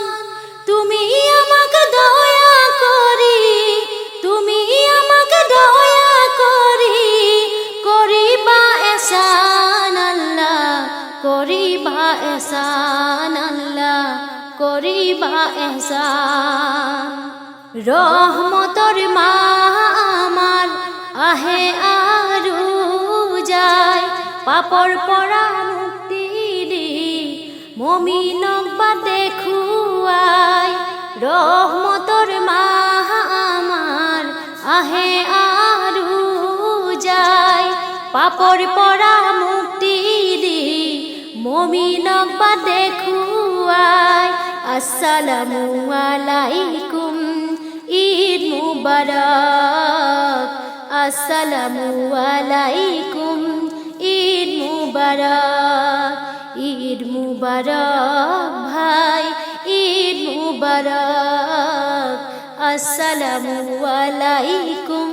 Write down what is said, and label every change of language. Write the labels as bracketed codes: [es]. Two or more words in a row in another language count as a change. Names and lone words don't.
[as] তুমি আমাকে দয়া করি, তুমি আমাকে দয়া করি, করিবা এহসান আল্লাহ, করিবা এহসান আল্লাহ, করিবা এহসান। রহমতর মাহ আমার আহে আৰু যায়, পাপৰ পৰা মুক্তি দি মুমিনক বাট দেখুৱাই। ৰহমতৰ মাহ আমাৰ আহে আৰু যায়, পাপৰ পৰা মুক্তি দি মুমিনক বাট দেখুৱাই। [ar] السلام عليكم، عيد مبارك، السلام عليكم، عيد مبارك. عيد مبارك ভাই, عيد مبارك، السلام عليكم.